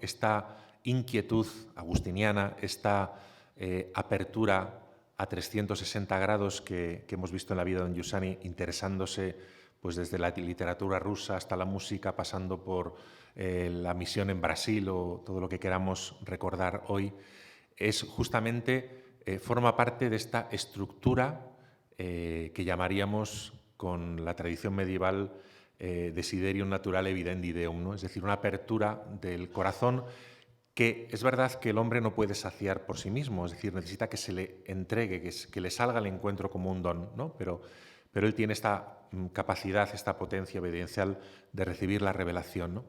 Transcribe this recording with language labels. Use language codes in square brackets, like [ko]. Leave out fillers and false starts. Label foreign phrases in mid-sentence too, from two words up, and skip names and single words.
[es] Esta inquietud agustiniana, esta apertura a 360 grados que hemos visto en la vida de don Giussani, interesándose pues desde la literatura rusa hasta la música, pasando por la misión en Brasil o todo lo que queramos recordar hoy, es justamente, forma parte de esta estructura que llamaríamos con la tradición medieval [la] desiderium naturale vivendi deum, [es] ¿no? Es decir, una apertura del corazón que es verdad que el hombre no puede saciar por sí mismo, es decir, necesita que se le entregue, que le salga al encuentro como un don, ¿no? Pero él tiene esta capacidad, esta potencia evidencial de recibir la revelación, ¿no?